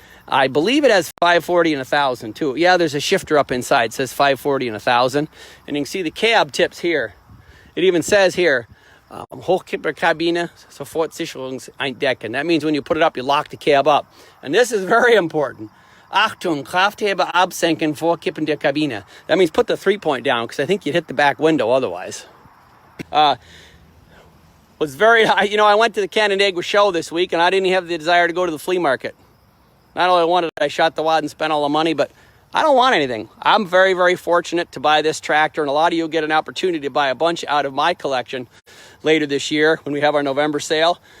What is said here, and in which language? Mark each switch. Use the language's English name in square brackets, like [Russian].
[English] I believe it has 540 and 1,000 too. Yeah, there's a shifter up inside. It says 540 and 1,000. And you can see the cab tips here. It even says here, [German] Hochkipperkabine, Sofortsicherungseindecken. [English] That means when you put it up, you lock the cab up. And this is very important. [German] Achtung, Kraftheber absenken vor Kippen der Kabine. [English] That means put the 3-point down, because I think you'd hit the back window otherwise. Was very, I went to the Canandaigua show this week, and I didn't have the desire to go to the flea market. Not only wanted I shot the wad and spent all the money, but I don't want anything. I'm very, very fortunate to buy this tractor, and a lot of you will get an opportunity to buy a bunch out of my collection later this year when we have our November sale.